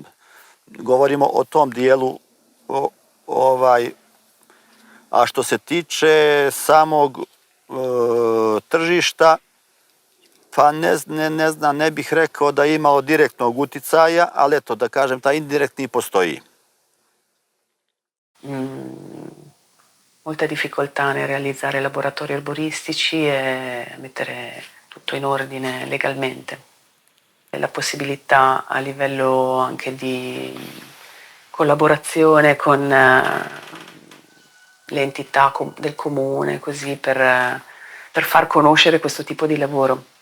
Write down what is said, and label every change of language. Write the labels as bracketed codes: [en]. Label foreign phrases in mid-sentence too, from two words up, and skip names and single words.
[bs] Govorimo o tom dijelu, a što se tiče samog tržišta, pa ne znam, ne bih rekao da je imao direktnog uticaja, ali eto, da kažem, taj indirektni postoji. [it] Molta difficoltà nel realizzare laboratori arboristici e mettere tutto in ordine legalmente. La possibilità a livello anche di collaborazione con le entità del comune, così per far conoscere questo tipo di lavoro.